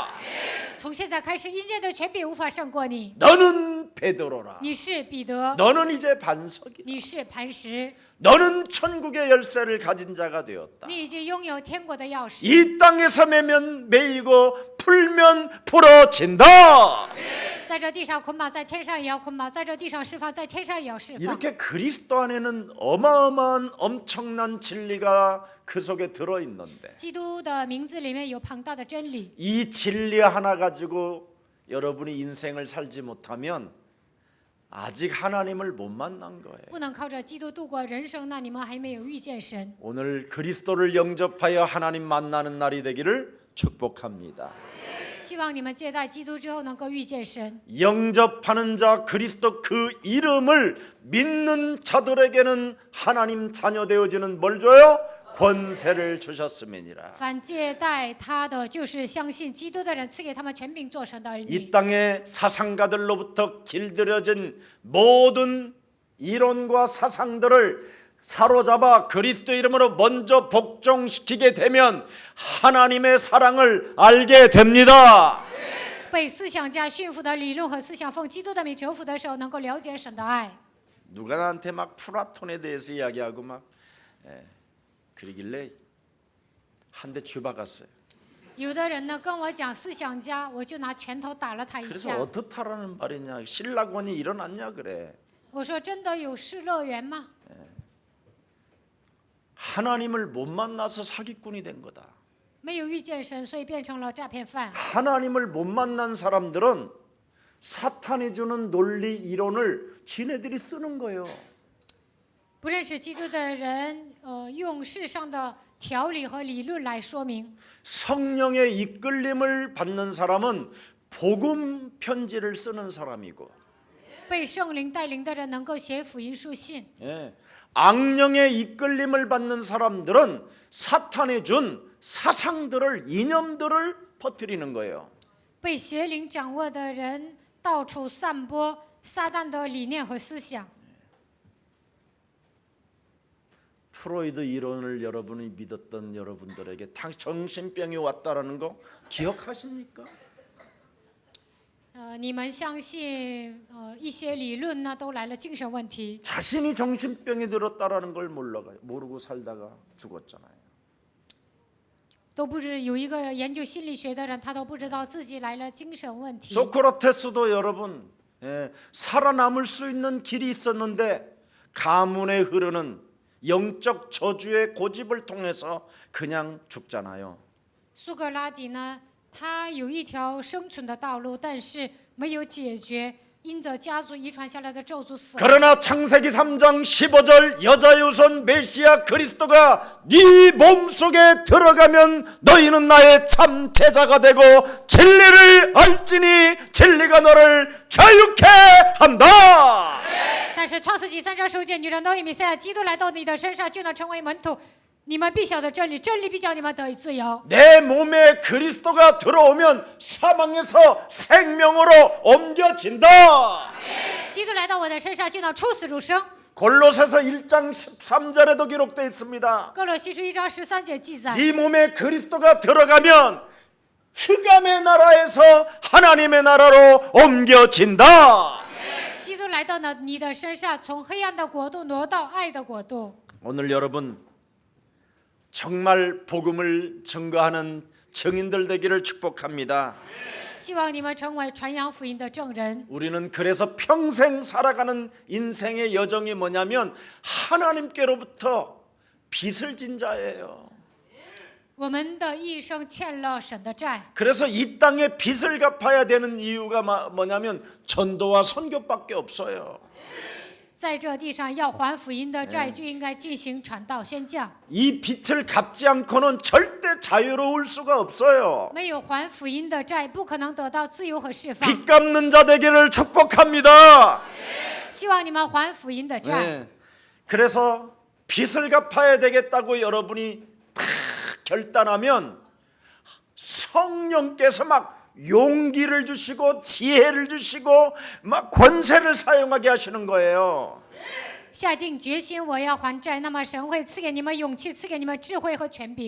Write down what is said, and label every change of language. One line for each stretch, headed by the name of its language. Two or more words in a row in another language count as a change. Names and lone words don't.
Chinese: 从现在开始，阴间的权柄无法胜过你。
Korean: 너는 베드로라.
Chinese: 你是彼得，
Korean: 너는 이제 반석이다.
Chinese: 你是磐石，
Korean: 너는 천국의 열쇠를 가진 자가 되었다.
Chinese: 你已经拥有天国的钥匙。
Korean: 이 땅에서 매면 매이고 풀면 풀어진다.
Chinese: 在这地上捆绑，在天上也要捆绑；在这地上释放，在天上也要释放。
Korean: 이렇게 그리스도 안에는 어마어마한 엄청난 진리가 그 속에 들어있는데
Chinese: 基督的名字里面有庞大的真理，
Korean: 이 진리 하나 가지고 여러분이 인생을 살지 못하면 아직 하나님을 못 만난 거예요.
Chinese: 不能靠着基督度过人生，那你们还没有遇见神。
Korean: 오늘 그리스도를 영접하여 하나님 만나는 날이 되기를 축복합니다.
Chinese: 希望你们接待基督之后能够遇见神。
Korean: 영접하는 자 그리스도 그 이름을 믿는 자들에게는 하나님 자녀 되어지는 뭘 줘요? 권세를 주셨음이니라.
Chinese: 凡接待他的，就是相信基督的人，赐给他们权柄做神的儿
Korean: 이
Chinese: 女。
Korean: 땅의 사상가들로부터 길들여진 모든 이론과 사상들을 사로잡아 그리스도 이름으로 먼저 복종시키게 되면 하나님의 사랑을 알게 됩니다.
Chinese: 被思想家驯服的理论和思想奉基督的名折服的时候，能够了解神的爱。
Korean: 누가 나한테 막 플라톤에 대해서 이야기하고 막 그러길래 한 대 쥐박았어요.
Chinese: 有的人呢跟我讲思想家，我就拿拳头打了他一
Korean: 그래서
Chinese: 下。
Korean: 어떻다라는 말이냐? 신라권이 일어났냐 그래.
Chinese: 我说真的有失乐园吗？
Korean: 하나님을 못 만나서 사기꾼이 된 거다.
Chinese: 没有遇见神，所以变成了诈骗犯。
Korean: 하나님을 못 만난 사람들은 사탄이 주는 논리 이론을 지네들이 쓰는 거예요.
Chinese: 不认识基督的人，用世上的条理和理论来说明。
Korean: 성령의 이끌림을 받는 사람은 복음 편지를 쓰는 사람이고
Chinese: 被圣灵带领的人能够写福音书信，
Korean: 악령의 이끌림을 받는 사람들은 사탄이 준 사상들을 이념들을 퍼뜨리는 거예요.
Chinese: 被邪灵掌握的人到处散播撒旦的理念和思想。
Korean: 프로이드 이론을 여러분이 믿었던 여러분들에게 정신병이 왔다라는 거 기억하십니까?
Chinese: 你们相信一些理论呢，都来了精神问题。
Korean: 자신이 정신병이 들었다라는 걸 모르고 살다가 죽었잖아요.
Chinese: 都不知有一个研究心理学的人，他都不知道自己来了精神问题。
Korean: 소크라테스도 여러분 살아남을 수 있는 길이 있었는데 가문에 흐르는 영적 저주의 고집을 통해서 그냥 죽잖아요.
Chinese: 苏格拉底呢，他有一条生存的道路，但是没有解决，因着家族遗传下来的咒诅死了。
Korean: 그러나 창세기 3장 15절 여자의 후손 메시아 그리스도가 네 몸속에 들어가면 너희는 나의 참 제자가 되고 진리를 알지니 진리가 너를 자유케 한다.
Chinese: 但是创世纪3章15节，女人都以弥赛亚基督来到你的身上，就能成为门徒。你们必晓得真理，真理必叫你们得以自由。
Korean: 내 몸에 그리스도가 들어오면 사망에서 생명으로 옮겨진다.
Chinese: 基督来到我的身上，就能出死入生。
Korean: 골로새서 1장 13절에도 기록되어 있습니다.
Chinese: 哥罗西书1章13节记载，
Korean: 네 몸에 그리스도가 들어가면 흑암의 나라에서 하나님의 나라로 옮겨진다.
Chinese: 基督来到了你的身上，从黑暗的国度挪到爱的国度。
Korean: 오늘 여러분 정말 복음을 증거하는 증인들 되기를 축복합니다.
Chinese: 希望你们成为传扬福音的证人。
Korean: 우리는 그래서 평생 살아가는 인생의 여정이 뭐냐면 하나님께로부터 빚을 진 자예요.
Chinese: 我们的一生欠了神的债，
Korean: 그래서 이 땅에 빚을 갚아야 되는 이유가 뭐냐면 전도와 선교밖에 없어요.
Chinese: 在这地上要还福音的债，就应该进行传道宣教。
Korean: 이 빚을 갚지 않고는 절대 자유로울 수가 없어요.
Chinese: 没有还福音的债，不可能得到自由和释放。
Korean: 빚 갚는 자 되기를 축복합니다.
Chinese: 希望你们还福音的债。
Korean: 그래서 빚을 갚아야 되겠다고 여러분이 탁 결단하면 성령께서 막 용기를 주시고 지혜를 주시고 막 권세를 사용하게 하시는 거예요.
Chinese: 下定决心我要还债，那么神会赐给你们勇气，赐给你们智慧和权柄。